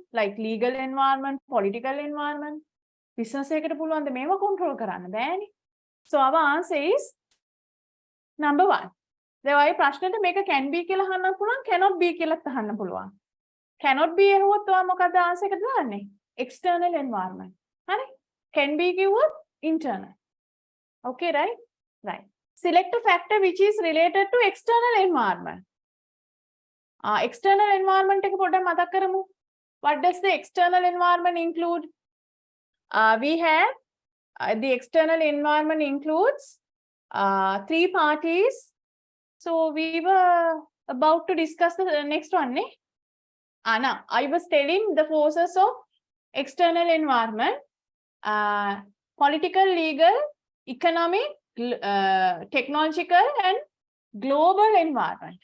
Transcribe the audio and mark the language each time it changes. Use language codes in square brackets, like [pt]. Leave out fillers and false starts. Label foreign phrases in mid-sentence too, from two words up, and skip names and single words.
[en] Like legal environment, political environment. [si] Business එකට පුළුවන් ද මේව control කරන්න බෑනේ. [en] So our answer is number 1. [si] දැන් ඔය ප්‍රශ්නෙට මේක [en] can be [si] කියලා අහන්න පුළුවන්, [en] cannot be [si] කියලා අහන්න පුළුවන්. [en] Cannot be [si] ඇහුවොත් ඔයා මොකද answer එකට දාන්නේ? [en] External environment. [si] හරි? [en] Can be කිව්වොත් internal. Okay, right? Right. Select a factor which is related to external environment. External environment [si] එක පොඩ්ඩක් මතක් කරමු. [en] What does the external environment include? We have the external environment includes 3 parties. So we were about to discuss the next one. Anna, I was telling the forces of external environment, political, legal, economic, technological and global environment.